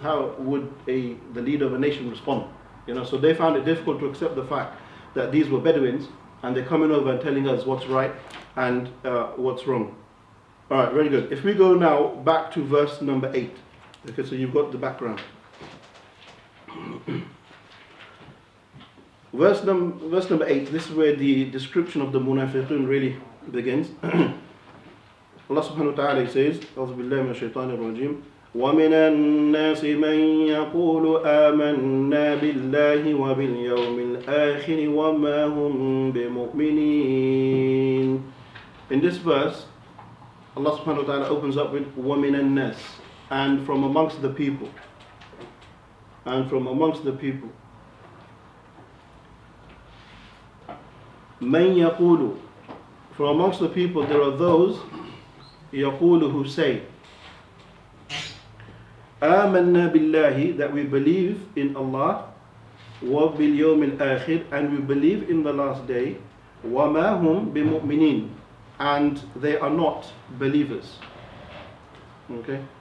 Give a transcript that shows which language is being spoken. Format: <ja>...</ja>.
<en>How would the leader of a nation respond? So they found it difficult to accept the fact that these were Bedouins, and they're coming over and telling us what's right and what's wrong. All right, very good. If we go now back to verse number 8. Okay, so you've got the background. Verse number 8, this is where the description of the munafiqun really begins.</en> <ar>Allah subhanahu wa ta'ala says, أعوذ بالله من الشيطان الرجيم وَمِنَ النَّاسِ مَنْ يَقُولُ آمَنَّا بِاللَّهِ وَبِالْيَوْمِ الْآخِرِ وَمَا هُمْ بِمُؤْمِنِينَ.</ar> <en>In this verse, Allah subhanahu wa ta'ala opens up with</en> <ar>وَمِنَ النَّاسِ,</ar> <en>and from amongst the people. And from amongst the people.</en> <ar>مَنْ يَقُولُ,</ar> <en>from amongst the people there are those</en> <ar>يَقُولُ</ar> <en>who say</en> <ar>آمَنَّا بِاللَّهِ,</ar> <en>that we believe in Allah,</en> <ar>وَبِالْيَوْمِ الْآخِرِ,</ar> <en>and we believe in the last day,</en> <ar>وَمَا هُمْ بِمُؤْمِنِينَ,</ar> <en>and they are not believers. Okay?</en>